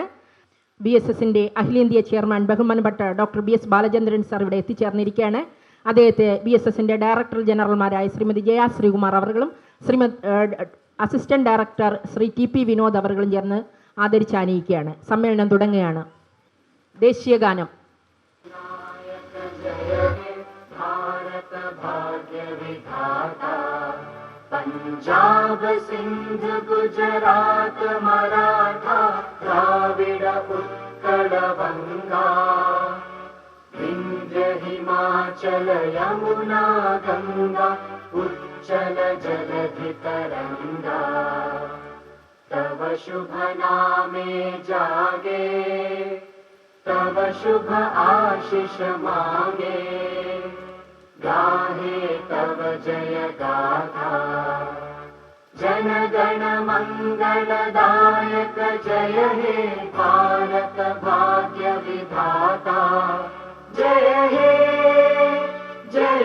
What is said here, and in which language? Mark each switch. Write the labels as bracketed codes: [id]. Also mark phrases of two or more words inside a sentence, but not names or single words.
[ml] BSSൻ്റെ അഖിലേന്ത്യാ ചെയർമാൻ ബഹുമാനപ്പെട്ട ഡോക്ടർ BS ബാലചന്ദ്രൻ സാർ ഇവിടെ എത്തിച്ചേർന്നിരിക്കുകയാണ്. അദ്ദേഹത്തെ BSSൻ്റെ ഡയറക്ടർ ജനറൽമാരായ ശ്രീമതി ജയ ശ്രീകുമാർ അവர்களுം അസിസ്റ്റന്റ് ഡയറക്ടർ ശ്രീ TP വിനോദ് അവர்களுം ചേർന്ന് ആദരിച്ചാനയിക്കുകയാണ്. സമ്മേളനം തുടങ്ങുകയാണ്. ദേശീയ ഗാനം. [bn] पंजाब सिंध गुजरात मराठा द्राविड উৎকল বঙ্গ বিন্ধ্য হিমাচল যমুনা গঙ্গা উচ্ছল জলধি তরঙ্গ তব শুভ নামে জাগে তব শুভ আশিস মাগে গাহে তব জয় গাথা জন গণ মঙ্গলদায়ক জয় হে ভারত ভাগ্য বিধাতা জয় হে भारत भाग्य विधाता जय हे